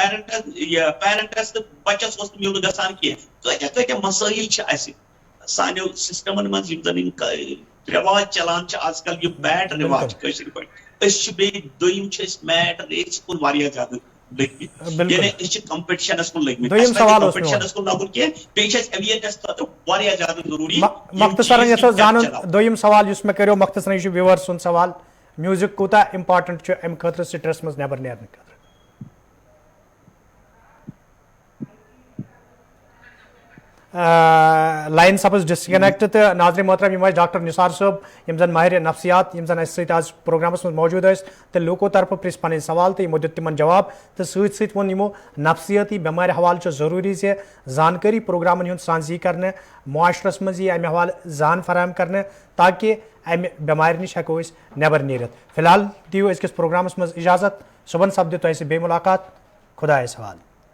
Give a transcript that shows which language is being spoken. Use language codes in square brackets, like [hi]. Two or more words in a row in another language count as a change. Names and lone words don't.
[ks] پیرنٹس تہٕ بچس اوس نہٕ میُل گژھان کینٛہہ کۭتیاہ مسٲیل چھِ اسہِ سانیو سسٹمن منٛز یِم زن یِم رواج چلان چھِ آز کل یِم بیڈ رواج کٲشِر پٲٹھۍ أسۍ چھِ بیٚیہِ دوٚیِم چھِ أسۍ [en] rat race [ks] کُن واریاہ زیادٕ لٔگمٕتۍ یعنی أسۍ چھِ کمپٹشنس کُن لٔگمٕتۍ کمپٹشنس کُن لگُن کینٛہہ بیٚیہِ چھِ اسہِ اویرنیس خٲطرٕ واریاہ زیادٕ ضروٗری مختصرن یژھو زانُن دوٚیِم سوال یُس مےٚ کریو مختصرن یہِ چھُ وِور سُنٛد سوال میوٗزک کوٗتاہ امپارٹنٹ چھُ امہِ خٲطرٕ سٹرس منٛز نٮ۪بر نیرنہٕ خٲطرٕ لائن سپز ڈسکنیکٹ تو ناظرین محترم یم ڈاکٹر نثار صٲب یم زن ماہر نفسیات یم زن اس سۭتۍ آز پروگرامس منٛز موجود ٲسۍ تو لوٗکو طرفہٕ پرژھ پنٕنۍ سوال تو یمو دیُت تمن جواب تو سۭتۍ سۭتۍ ووٚن یمو نفسیٲتی بٮ۪مارِ حوالہٕ چھُ ضروٗری زِ زانکٲری پروگرامن ہُنٛد سانزی کرنہٕ معاشرس منٛز یی امہِ حوالہٕ زان فراہم کرنہٕ تاکہ امہِ بٮ۪مارِ نِش ہٮ۪کو أسۍ نٮ۪بر نیٖرِتھ فی الحال دِیِو أزکِس پروگرامس منٛز اجازت صُبحن سپدِ تۄہہِ سۭتۍ بیٚیہِ مُلاقات خۄدایس حوالہٕ